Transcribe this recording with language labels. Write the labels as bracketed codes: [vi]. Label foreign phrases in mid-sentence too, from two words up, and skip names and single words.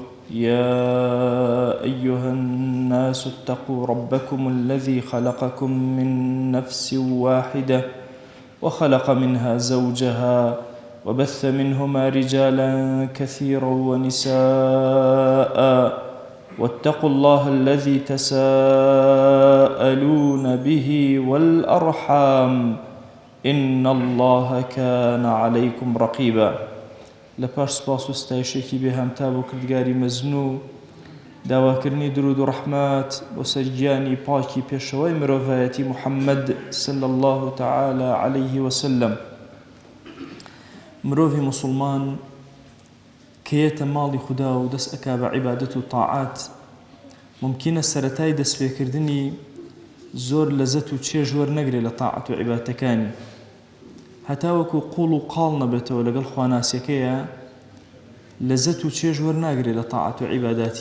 [ar] يا أيها الناس اتقوا ربكم الذي خلقكم من نفس واحدة وخلق منها زوجها وبث منهما رجالا كثيرا ونساء، واتقوا الله الذي تساءلون به والأرحام إن الله كان عليكم رقيبا. [ckb] لپاش سپاس و ستایشێکی بێهامتا بۆ کردگاری مەزنوو، داواکردنی درود و ڕەحمات بۆ سەرگیانی پاکی پێشەوەی مرۆڤایەتی محەممەد [ar] صلی الله تعالى عليه وسلم. [ckb] مرۆڤی موسڵمان کە یێتە ماڵی خودا و دەست ئەکا بە عیبادەت و تاعات، ممکنە سەرەتای دەستپێکردنی زۆر لەزەت و چێژ وەرنەگرێت لە تاعات و عیبادەتەکانی، هەتا وەکو قوڵ و قاڵ نەبێتەوە لەگەڵ خواناسیەکەیە، لەزەت و چێژ وەرناگرێت لە تاعات و عیباداتی.